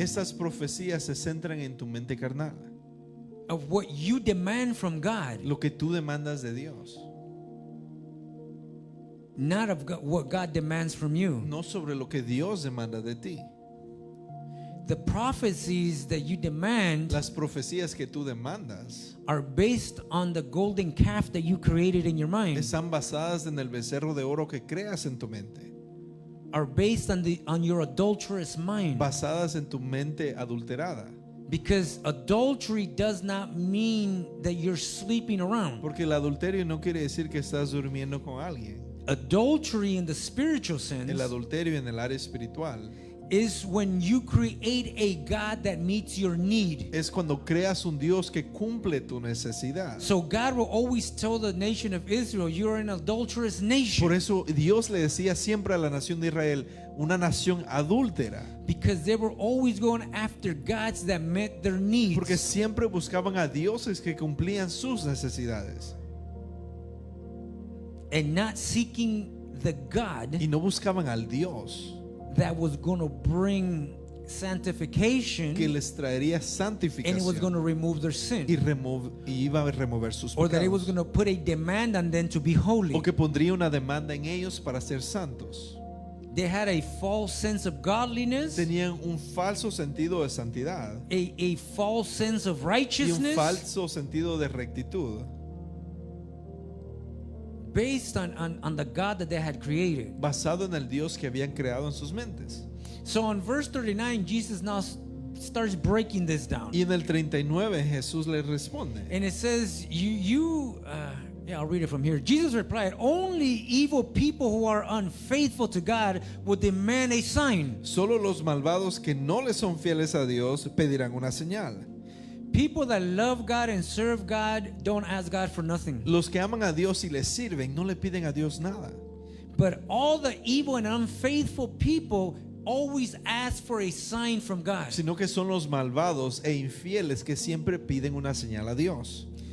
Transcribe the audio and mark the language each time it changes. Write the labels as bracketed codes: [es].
[es] Estas profecías se centran en tu mente carnal, [en] of what you demand from God, [es] lo que tú demandas de Dios, [en] not of what God demands from you. [es] no sobre lo que Dios demanda de ti. [en] The prophecies that you demand [es] Las profecías que tú demandas [en] are based on the golden calf that you created in your mind, [es] están basadas en el becerro de oro que creas en tu mente, [en] are based on your adulterous mind. [es] basadas en tu mente adulterada. [en] Because adultery does not mean that you're sleeping around. [es] Porque el adulterio no quiere decir que estás durmiendo con alguien. [en] Adultery in the spiritual sense [es] adulterio en el área espiritual [en] is when you create a God that meets your need. [es] es cuando creas un Dios que cumple tu necesidad. [en] So God will always tell the nation of Israel, you're an adulterous nation. [es] Por eso Dios le decía siempre a la nación de Israel, una nación adúltera, [en] Because they were always going after gods that met their needs. [es] porque siempre buscaban a dioses que cumplían sus necesidades [en] And not seeking the God [es] y no buscaban al Dios [en] that was going to bring sanctification, [es] que les traería [en] and it was going to remove their sin, [es] y iba a remover sus [en] or that it was [es] pecados, [en] going to put a demand on them to be holy. [es] o que pondría una demanda en ellos para ser santos. [en] They had a false sense of godliness, [es] Tenían un falso sentido de santidad [en] a false sense of [es] y un [en] righteousness, [es] falso sentido de rectitud, [en] based on the God that they had created. [es] basado en el Dios que habían creado en sus mentes. [en] So in verse 39, Jesus now starts breaking this down. [es] Y en el 39 Jesús les responde. [en] And it says, yeah, I'll read it from here. Jesus replied, only evil people who are unfaithful to God would demand a sign. [es] Solo los malvados que no le son fieles a Dios pedirán una señal. [en] People that love God and serve God don't ask God for nothing. [es] Los que aman a Dios y le sirven no le piden a Dios nada. [en] But all the evil and unfaithful people always ask for a sign from God. [es] Sino que son los malvados e infieles que siempre piden una señal a Dios.